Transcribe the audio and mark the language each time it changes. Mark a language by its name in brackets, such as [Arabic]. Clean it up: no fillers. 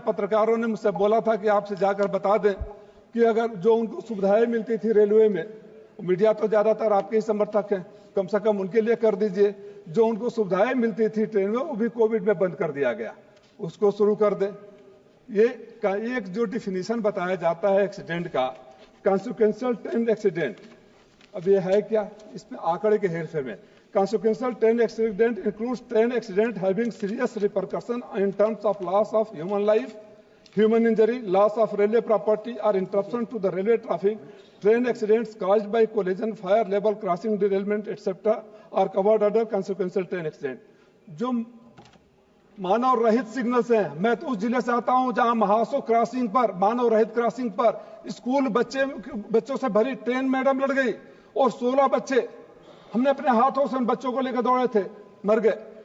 [Hindi] पत्रकारों ने मुझसे बोला था कि आपसे जाकर बता दें कि अगर जो उनको सुविधाएं मिलती थी रेलवे में, मीडिया तो ज्यादातर आपके ही समर्थक हैं, कम से कम उनके लिए कर दीजिए। जो उनको सुविधाएं मिलती थी ट्रेन में, वो भी कोविड में बंद कर दिया गया, उसको शुरू कर दें। ये एक जो डिफिनीशन बताया जाता है एक्सीडेंट का, कॉन्सिक्वेंशियल ट्रेन एक्सीडेंट, अब ये है क्या, इसमें आंकड़े के हेरफेर में। [English] Consequential train accident includes train accident having serious repercussion in terms of loss of human life, human injury, loss of railway property, or interruption to the railway traffic. Train accidents caused by collision, fire, level crossing, derailment, etc. are covered under consequential train accident. [Hindi] जो मानव रहित signals हैं, मैं तो उस जिले से आता हूं जहां महासो क्रॉसिंग पर, मानव रहित क्रॉसिंग पर स्कूल बच्चों से भरी ट्रेन मैडम लड़ गई, और 16 बच्चे हमने अपने हाथों से उन बच्चों को लेकर दौड़े थे, मर गए।